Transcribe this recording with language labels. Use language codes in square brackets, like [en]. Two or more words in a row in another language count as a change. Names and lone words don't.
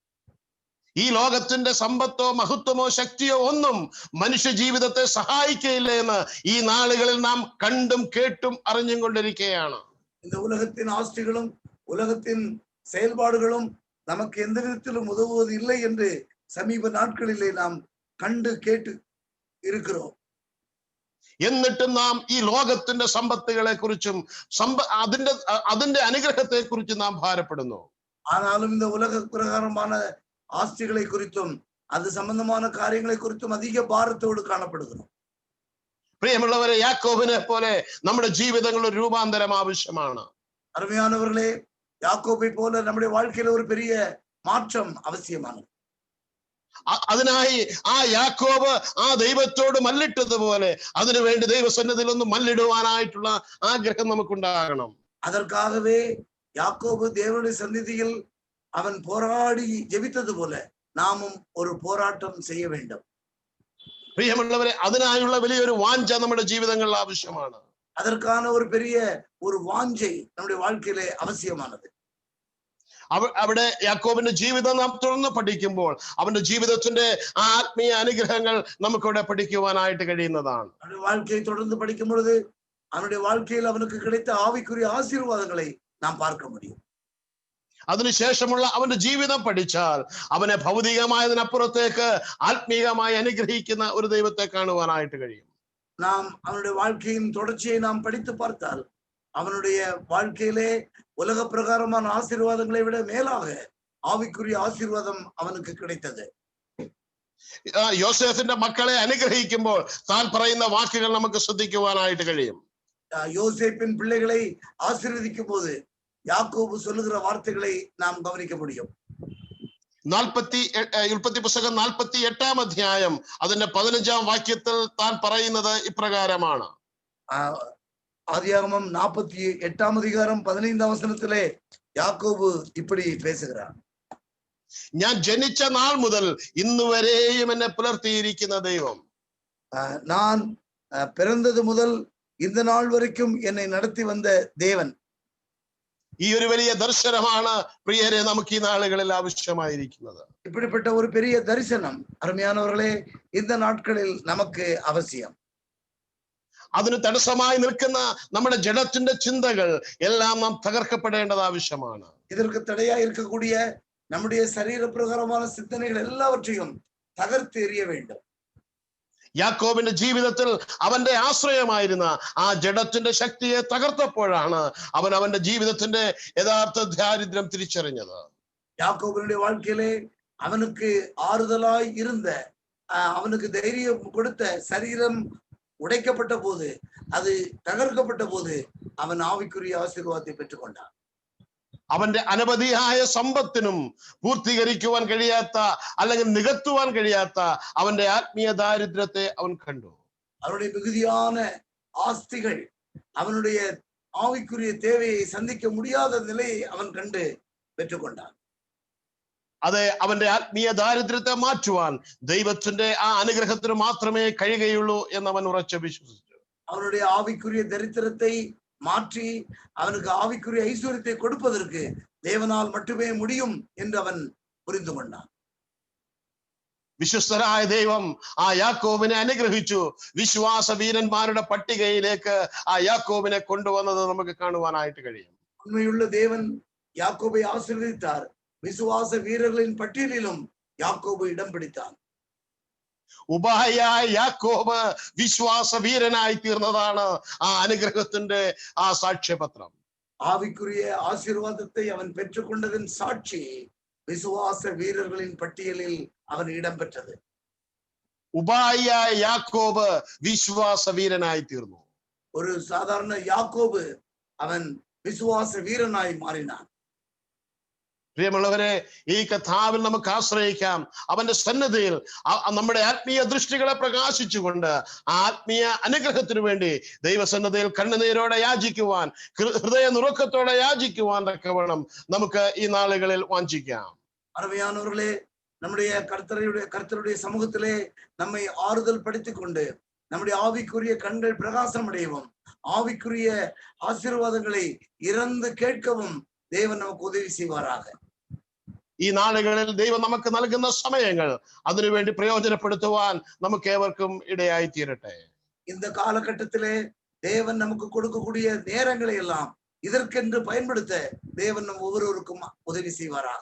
[ml] ഈ ലോകത്തിന്റെ സമ്പത്തോ മഹത്വമോ ശക്തിയോ ഒന്നും മനുഷ്യ ജീവിതത്തെ സഹായിക്കയില്ല എന്ന് ഈ നാളുകളിൽ നാം കണ്ടും കേട്ടും അറിഞ്ഞും കൊണ്ടിരിക്കുകയാണ്. [ta] இந்த உலகத்தின் ஆஸ்திகளும் உலகத்தின் செயல்பாடுகளும் நமக்கு எந்த விதத்திலும் உதவுவது இல்லை என்று சமீப நாட்களிலே நாம் கண்டு கேட்டு இருக்கிறோம். [ml] എന്നിട്ടും നാം ഈ ലോകത്തിന്റെ സമ്പത്തുകളെ കുറിച്ചും അതിന്റെ അനുഗ്രഹത്തെ കുറിച്ചും നാം ഭാരപ്പെടുന്നു. [ta] ஆனாலும் இந்த உலக பிரகாரமான ஆஸ்திகளை குறித்தும் அது சம்பந்தமான காரியங்களை குறித்தும் அதிக பாரத்தோடு காணப்படுகிறோம். [ml] പ്രിയമുള്ളവരെ, യാക്കോബിനെ പോലെ നമ്മുടെ ജീവിതങ്ങളിൽ രൂപാന്തരം ആവശ്യമാണ്. [ta] அருமையானவர்களே, யாக்கோபை போல நம்முடைய வாழ்க்கையில ஒரு பெரிய மாற்றம் அவசியமானது. [ml] അതിനായി ആ യാക്കോബ് ആ ദൈവത്തോട് മല്ലിട്ടതുപോലെ അതിനുവേണ്ടി ദൈവസന്നിധിയിൽ ഒന്ന് മല്ലിടുവാനായിട്ടുള്ള ആഗ്രഹം നമുക്കുണ്ടാകണം. [ta] அதற்காகவே யாக்கோபு தேவனுடைய சந்நிதியில் அவன் போராடி ஜெபித்தது போல நாமும் ஒரு போராட்டம் செய்ய வேண்டும். [ml] പ്രിയമുള്ളവരെ, അതിനായുള്ള വലിയൊരു വാഞ്ച നമ്മുടെ ജീവിതങ്ങളിൽ ആവശ്യമാണ്. [ta] அதற்கான ஒரு பெரிய ஒரு வாஞ்சை நம்முடைய வாழ்க்கையிலே அவசியமானது. [ml] അവിടെ യാക്കോബിന്റെ ജീവിതം നാം തുറന്ന് പഠിക്കുമ്പോൾ അവന്റെ ജീവിതത്തിന്റെ ആത്മീയ അനുഗ്രഹങ്ങൾ നമുക്കിവിടെ പഠിക്കുവാനായിട്ട് കഴിയുന്നതാണ്. [ta] அவனுடைய வாழ்க்கையை தொடர்ந்து படிக்கும் பொழுது அவனுடைய வாழ்க்கையில் அவனுக்கு கிடைத்த ஆவிக்குரிய ஆசீர்வாதங்களை நாம் பார்க்க முடியும். [ml] അതിനുശേഷമുള്ള അവന്റെ ജീവിതം പഠിച്ചാൽ അവനെ ഭൗതികമായതിനപ്പുറത്തേക്ക് ആത്മീയമായി അനുഗ്രഹിക്കുന്ന ഒരു ദൈവത്തെ കാണുവാനായിട്ട് കഴിയും. [ta] நாம் அவனுடைய வாழ்க்கையின் தொடர்ச்சியை நாம் படித்து பார்த்தால் அவனுடைய வாழ்க்கையிலே உலக பிரகாரமான ஆசீர்வாதங்களை விட மேலாக ஆவிக்குரிய ஆசீர்வாதம் அவனுக்கு கிடைத்தது. [ml] യോസേഫിന്റെ മക്കളെ അനുഗ്രഹിക്കുമ്പോൾ താൻ പറയുന്ന വാക്കുകൾ നമുക്ക് ശ്രദ്ധിക്കുവാനായിട്ട് കഴിയും. [ta] யோசேப்பின் பிள்ளைகளை ஆசீர்வதிக்கும் போது யாக்கோபு சொல்லுகிற வார்த்தைகளை நாம் கவனிக்க முடியும். [ml] ഉൽപ്പത്തി പുസ്തകം 48-ാം അധ്യായം അതിന്റെ 15-ാം വാക്യത്തിൽ താൻ പറയുന്നത് ഇപ്രകാരമാണ്. [ta] ஆதியாகமம் 48-ாம் அதிகாரம் [ml] 15-ാം വചനത്തിലെ [ta] யாக்கோபு இப்படி பேசுகிறார். [ml] ഞാൻ ജനിച്ച നാൾ മുതൽ ഇന്ന് വരെയും എന്നെ പുലർത്തിയിരിക്കുന്ന ദൈവം, [ta] நான் பிறந்தது முதல் இந்த நாள் வரைக்கும் என்னை நடத்தி வந்த தேவன். [ml] ഈ ഒരു വലിയ ദർശനമാണ് പ്രിയരെ നമുക്ക് ഈ നാളുകളിൽ ആവശ്യമായിരിക്കുന്നത്. [ta] இப்படிப்பட்ட ஒரு பெரிய தரிசனம் அருமையானவர்களே இந்த நாட்களில் நமக்கு அவசியம். [ml] അതിന് തടസ്സമായി നിൽക്കുന്ന നമ്മുടെ ജഡത്തിന്റെ ചിന്തകൾ എല്ലാം നാം തകർക്കപ്പെടേണ്ടത് ആവശ്യമാണ്. [ta] இதற்கு தடையா இருக்கக்கூடிய நம்முடைய சரீர பிரகாரமான சிந்தனைகள் எல்லாவற்றையும் தகர்த்து எறிய வேண்டும். [ml] യാക്കോബിന്റെ ജീവിതത്തിൽ അവന്റെ ആശ്രയമായിരുന്ന ആ ജഡത്തിന്റെ ശക്തിയെ തകർത്തപ്പോഴാണ് അവൻ അവന്റെ ജീവിതത്തിന്റെ യഥാർത്ഥ ദാരിദ്ര്യം തിരിച്ചറിഞ്ഞത്. [ta] யாக்கோபினுடைய வாழ்க்கையிலே அவனுக்கு ஆறுதலாய் இருந்த அவனுக்கு தைரியம் கொடுத்த சரீரம் உடைக்கப்பட்ட போது, அது தகர்க்கப்பட்ட போது அவன் ஆவிக்குரிய ஆசீர்வாதத்தை பெற்றுக்கொண்டான். [ml] അവന്റെ അനവധിയായ സമ്പത്തിനും പൂർത്തീകരിക്കുവാൻ കഴിയാത്ത അല്ലെങ്കിൽ നികത്തുവാൻ കഴിയാത്ത അവന്റെ ആത്മീയ ദാരിദ്ര്യത്തെ അവൻ കണ്ടു. [ta] அவனுடைய மிகுதியான ஆஸ்திகள் அவனுடைய ஆவிக்குரிய தேவையை சந்திக்க முடியாத நிலையை அவன் கண்டு பெற்றுக்கொண்டான். [ml] അത് അവന്റെ ആത്മീയ ദാരിദ്ര്യത്തെ മാറ്റുവാൻ ദൈവത്തിന്റെ ആ അനുഗ്രഹത്തിന് മാത്രമേ കഴിയുകയുള്ളൂ എന്ന് അവൻ ഉറച്ചു വിശ്വസിച്ചു. [ta] அவனுடைய ஆவிக்குரிய தரித்திரத்தை மாற்றி அவனுக்கு ஆவிக்குரிய ஐஸ்வர்யத்தை கொடுப்பதற்கு தேவனால் மட்டுமே முடியும் என்று அவன் புரிந்து கொண்டான். [ml] വിശ്വസ്തരായ ദൈവം ആ യാക്കോബിനെ അനുഗ്രഹിച്ചു. വിശ്വാസ വീരന്മാരുടെ പട്ടികയിലേക്ക് ആ യാക്കോബിനെ കൊണ്ടുവന്നത് നമുക്ക് കാണുവാനായിട്ട് കഴിയും. [ta] உண்மையுள்ள தேவன் யாக்கோபை ஆசீர்வதித்தார். விசுவாச வீரர்களின் பட்டியலிலும் யாக்கோபு இடம் பிடித்தான். [ml] ഉപായിയായ യാക്കോബ് വിശ്വാസ വീരനായി തീർന്നതാണ് ആ അനുഗ്രഹത്തിന്റെ ആ സാക്ഷ്യപത്രം. [ta] ஆவிக்குரிய ஆசீர்வாதத்தை அவன் பெற்றுக்கொண்டதன் சாட்சி விசுவாச வீரர்களின் பட்டியலில் அவன் இடம் பெற்றது. [ml] ഉപായിയായ യാക്കോബ് വിശ്വാസ വീരനായി തീർന്നു. [ta] ஒரு சாதாரண யாக்கோபு அவன் விசுவாச வீரனாய் மாறினான். [ml] പ്രിയമുള്ളവരെ, ഈ കഥാവിൽ നമുക്ക് ആശ്രയിക്കാം. അവന്റെ സന്നദ്ധയിൽ നമ്മുടെ ആത്മീയ ദൃഷ്ടികളെ പ്രകാശിച്ചുകൊണ്ട് ആത്മീയ അനുഗ്രഹത്തിനു വേണ്ടി ദൈവസന്നദ്ധയിൽ കണ്ണുനീരോടെ യാചിക്കുവാൻ, ഹൃദയ നുറുക്കത്തോടെ യാചിക്കുവാൻ തക്കവണ്ണം നമുക്ക് ഈ നാളുകളിൽ വാഞ്ചിക്കാം. [ta] அருமையானவர்களே, நம்முடைய கர்த்தருடைய சமூகத்திலே நம்மை ஆறுதல் படுத்திக் கொண்டு நம்முடைய ஆவிக்குரிய கண்கள் பிரகாசம் அடையவும், ஆவிக்குரிய ஆசீர்வாதங்களை இறந்து கேட்கவும் தேவன் நமக்கு உதவி செய்வாராக. [ml] ഈ നാളുകളിൽ ദൈവം നമുക്ക് നൽകുന്ന സമയങ്ങൾ അതിനുവേണ്ടി പ്രയോജനപ്പെടുത്തുവാൻ നമുക്ക് ഏവർക്കും ഇടയായി തീരട്ടെ. [ta] இந்த காலகட்டத்திலே தேவன் நமக்கு கொடுக்கக்கூடிய நேரங்களை எல்லாம் இதற்கென்று பயன்படுத்த தேவன் நம் ஒவ்வொருவருக்கும் உதவி செய்வாராக.